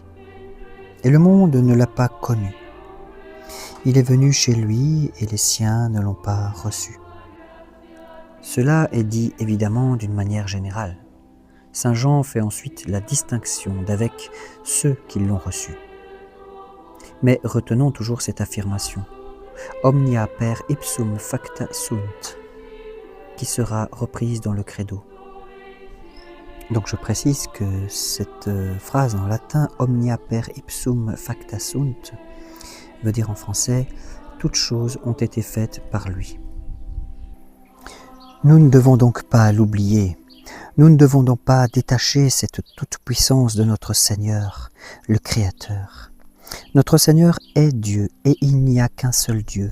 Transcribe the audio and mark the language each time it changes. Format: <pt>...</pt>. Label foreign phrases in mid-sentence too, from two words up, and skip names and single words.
<fr>Et le monde ne l'a pas connu. Il est venu chez lui et les siens ne l'ont pas reçu. Cela est dit évidemment d'une manière générale. Saint Jean fait ensuite la distinction d'avec ceux qui l'ont reçu. Mais retenons toujours cette affirmation.</fr> <la>Omnia per ipsum facta sunt,</la> <fr>qui sera reprise dans le credo. Donc je précise que cette phrase en latin,</fr> <la>omnia per ipsum facta sunt,</la> <fr>veut dire en français, toutes choses ont été faites par lui. Nous ne devons donc pas l'oublier, nous ne devons donc pas détacher cette toute-puissance de notre Seigneur, le Créateur. Notre Seigneur est Dieu et il n'y a qu'un seul Dieu.</fr>